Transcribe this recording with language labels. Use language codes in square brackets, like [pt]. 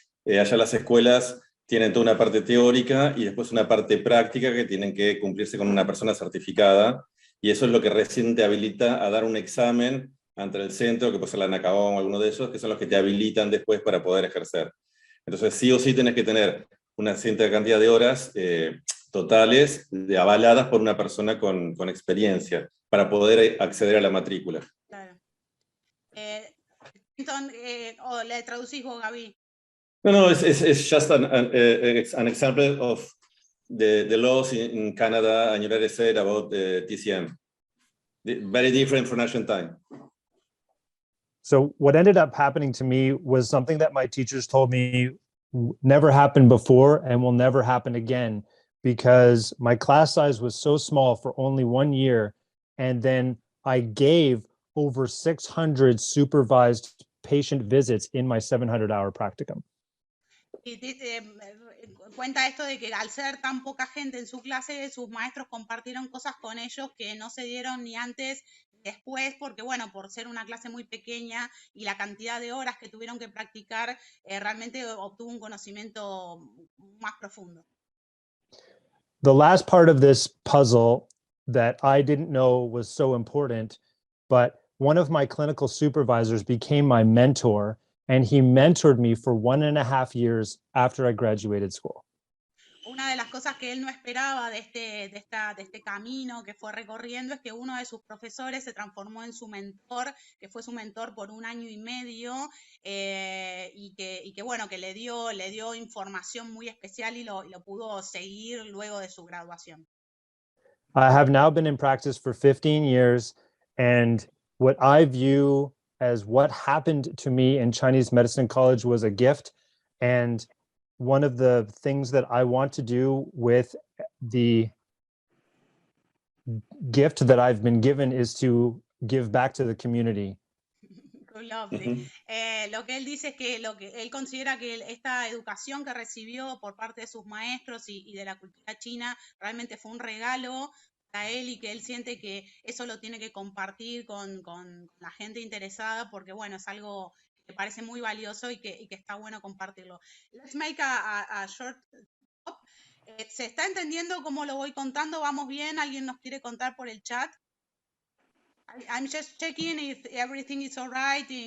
[es] Allá las escuelas tienen toda una parte teórica y después una parte práctica que tienen que cumplirse con una persona certificada, y eso es lo que recién te habilita a dar un examen ante el centro, que puede ser la NACAOM o alguno de esos, que son los que te habilitan después para poder ejercer. Entonces sí o sí tenés que tener una cierta cantidad de horas totales avaladas por una persona con experiencia para poder acceder a la matrícula. Claro. Entonces, ¿le traducís vos, Gaby? [en] No, it's just an example of the laws in Canada and United States about TCM. Very different from Argentine. So what ended up happening to me was something that my teachers told me never happened before and will never happen again, because my class size was so small for only 1 year, and then I gave over 600 supervised patient visits in my 700-hour practicum. [es] Y cuenta esto de que al ser tan poca gente en su clase, sus maestros compartieron cosas con ellos que no se dieron ni antes ni después, porque bueno, por ser una clase muy pequeña y la cantidad de horas que tuvieron que practicar, realmente obtuvo un conocimiento más profundo. [en] The last part of this puzzle that I didn't know was so important, but one of my clinical supervisors became my mentor, and he mentored me for 1.5 years after I graduated school. [es] Una de las cosas que él no esperaba de este camino que fue recorriendo es que uno de sus profesores se transformó en su mentor, que fue su mentor por 1 año y medio, y que bueno, que le dio información muy especial y lo pudo seguir luego de su graduación. [en] I have now been in practice for 15 years, and what I view as what happened to me in Chinese Medicine College was a gift. And one of the things that I want to do with the gift that I've been given is to give back to the community. Lovely. [es] Lo que él dice es que lo que él considera que esta educación que recibió por parte de sus maestros y de la cultura china realmente fue un regalo para él y que él siente que eso lo tiene que compartir con la gente interesada porque bueno, es algo que parece muy valioso y que está bueno compartirlo. [en] Let's make a short stop. [es] ¿Se está entendiendo cómo lo voy contando? ¿Vamos bien? ¿Alguien nos quiere contar por el chat? [en] I'm just checking if everything is all right.